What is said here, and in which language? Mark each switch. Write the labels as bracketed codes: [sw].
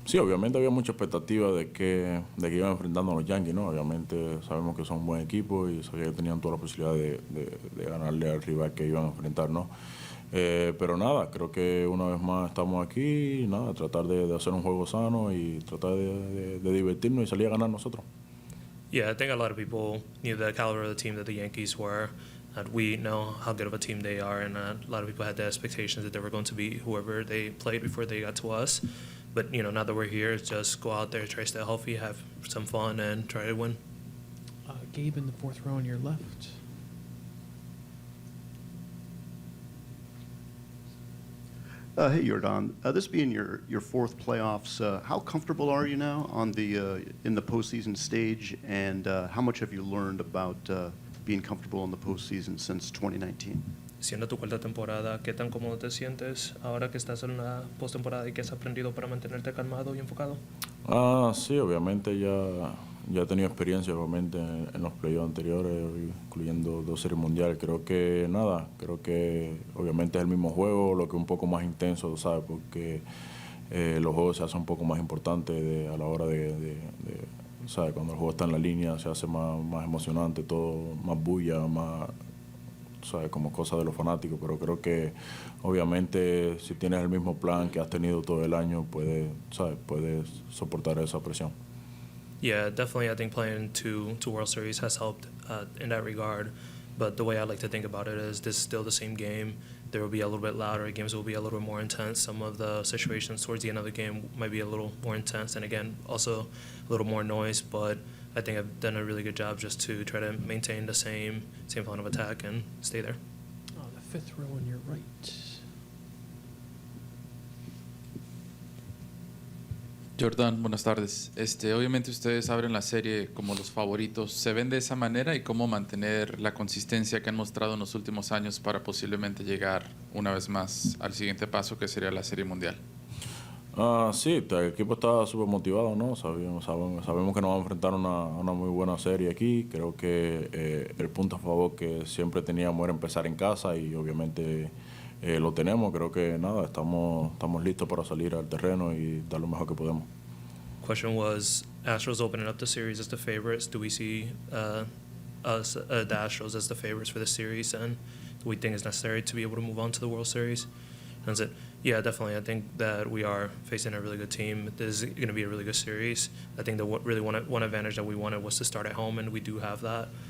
[es] Sí, obviamente había mucha expectativa de que iban enfrentando a los Yankees, ¿no? Obviamente sabemos que son un buen equipo y sabía que tenían toda la posibilidad de ganarle al rival que iban a enfrentar, ¿no? Pero nada, creo que una vez más estamos aquí, nada, tratar de hacer un juego sano y tratar de divertirnos y salir a ganar nosotros. [en] Yeah, I think a lot of people knew the caliber of the team that the Yankees were. That we know how good of a team they are, and a lot of people had the expectations that they were going to be whoever they played before they got to us. But now that we're here, it's just go out there, try to stay healthy, have some fun, and try to win. Gabe in the fourth row on your left. Hey, Yordan. This being your fourth playoffs, how comfortable are you now in the postseason stage, and how much have you learned about being comfortable in the postseason since 2019? [es] Siendo tu cuarta temporada, ¿qué tan cómodo te sientes ahora que estás en la postemporada y qué has aprendido para mantenerte calmado y enfocado? Sí, obviamente ya he tenido experiencia obviamente en los playoffs anteriores, incluyendo 2 series mundiales. Creo que obviamente es el mismo juego, lo que es un poco más intenso, ¿sabes? Porque los juegos se hacen un poco más importantes a la hora ¿sabes? Cuando el juego está en la línea se hace más emocionante, todo más bulla, más, ¿sabes? Como cosa de los fanáticos. Pero creo que obviamente si tienes el mismo plan que has tenido todo el año, puedes soportar esa presión. [en] Yeah, definitely. I think playing two World Series has helped in that regard. But the way I like to think about it is this is still the same game. There will be a little bit louder. Games will be a little bit more intense. Some of the situations towards the end of the game might be a little more intense. And again, also a little more noise. But I think I've done a really good job just to try to maintain the same plan of attack and stay there. The fifth row on your right. [es] Yordan, buenas tardes. Obviamente ustedes abren la serie como los favoritos. ¿Se ven de esa manera y cómo mantener la consistencia que han mostrado en los últimos años para posiblemente llegar una vez más al siguiente paso que sería la Serie Mundial? Sí, el equipo está súper motivado, ¿no? Sabemos que nos vamos a enfrentar a una muy buena serie aquí. Creo que el punto a favor que siempre teníamos era empezar en casa y obviamente lo tenemos. Creo que nada, estamos listos para salir al terreno y dar lo mejor que podemos. [en] Question was, Astros opening up the series as the favorites. Do we see the Astros as the favorites for the series, and do we think it's necessary to be able to move on to the World Series? And I said, yeah, definitely. I think that we are facing a really good team. This is going to be a really good series. I think that really one advantage that we wanted was to start at home, and we do have that.